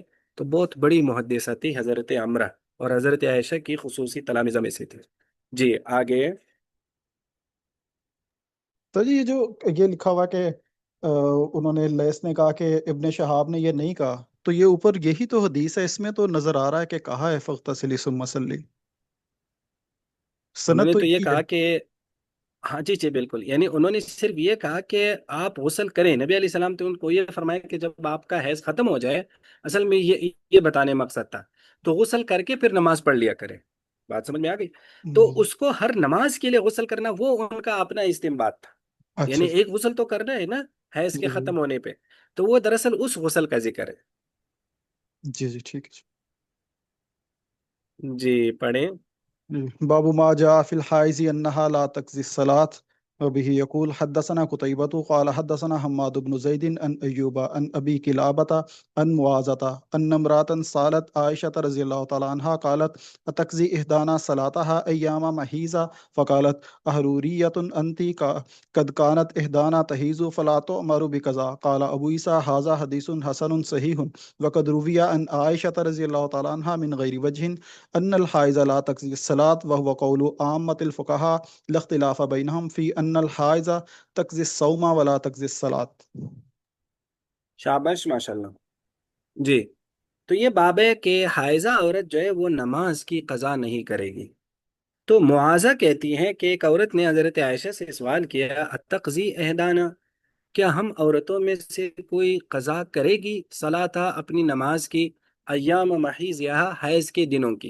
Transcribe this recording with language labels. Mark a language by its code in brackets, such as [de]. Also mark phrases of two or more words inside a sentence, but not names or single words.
[hi] तो बहुत बड़ी मुहद्दिसा थी हजरत अमरा, और हजरत आयशा की खुसूसी तलामिज़ा में से थी। जी आगे। तो जी, ये जो ये लिखा हुआ कि उन्होंने लैस ने कहा कि इब्ने शहाब ने ये नहीं कहा, तो ये ऊपर यही तो हदीस है, इसमें तो नजर आ रहा है कि कहा है [ar] فاغتسلي ثم صلي, [hi] सनद उन्होंने तो तो ये यही है। कहा कि, हाँ जी जी बिल्कुल, यानी उन्होंने सिर्फ ये कहा कि आप गुस्ल करें। नबी [ar] عليه السلام [hi] तो उनको ये फरमाया कि जब आपका हैज खत्म हो जाए, असल में ये बताने मकसद था, तो गुस्ल करके फिर नमाज पढ़ लिया करें। बात समझ में आ गई? तो हम्म, उसको हर नमाज के लिए गुस्ल करना, वो उनका अपना इस्तिंबात था। अच्छा यानी अच्छा। एक गुस्ल तो करना है ना हैज के जी जी खत्म होने पे, तो वो दरअसल उस गुस्ल का जिक्र है। जी जी, ठीक है जी पढ़ें। [ar] जी। باب ما جاء في الحائض أنها لا تقضي الصلاة وبه يقول حدثنا قتيبة قال حدثنا حماد بن زيد عن أيوب عن أبي قلابة عن معاذة أن امرأة سألت عائشة رضي الله تعالى عنها قالت أتقضي إحدانا صلاتها أيام محيضها فقالت أحرورية أنت قد كانت إحدانا تحيض فلا تؤمر بقضاء قال أبو عيسى هذا حديث حسن صحيح وقد روي عن عائشة رضي الله تعالى عنها من غير وجه أن الحائض لا تقضي الصلاة وهو قول عامة الفقهاء لا اختلاف بينهم في أن الحائض تقضي الصوم ولا تقضي الصلاة. [hi] शाबाश माशाल्लाह। जी। तो ये बाब है कि हाइजा औरत जो है वो नमाज की कज़ा नहीं करेगी। तो मुआजा कहती हैं कि एक औरत ने हजरत आयशा से सवाल किया, [ar] أتقضي إحدانا, [hi] क्या हम औरतों में से कोई कज़ा करेगी सलाता, अपनी नमाज की, [ar] أيام محيض, [hi] या हैज़ के दिनों की।